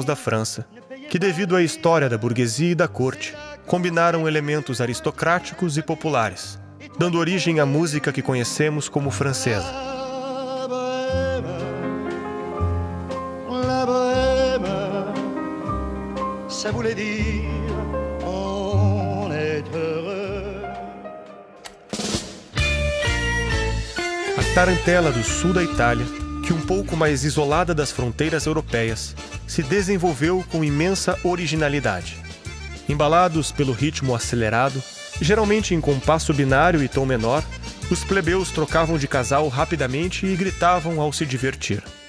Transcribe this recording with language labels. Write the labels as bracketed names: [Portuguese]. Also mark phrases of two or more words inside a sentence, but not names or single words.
[Portuguese] da França, que devido à história da burguesia e da corte, combinaram elementos aristocráticos e populares, dando origem à música que conhecemos como francesa. [French] La bohème, ça voulait dire on est heureux. [Portuguese] A tarantela do sul da Itália, que um pouco mais isolada das fronteiras europeias, se desenvolveu com imensa originalidade. Embalados pelo ritmo acelerado, geralmente em compasso binário e tom menor, os plebeus trocavam de casal rapidamente e gritavam ao se divertir.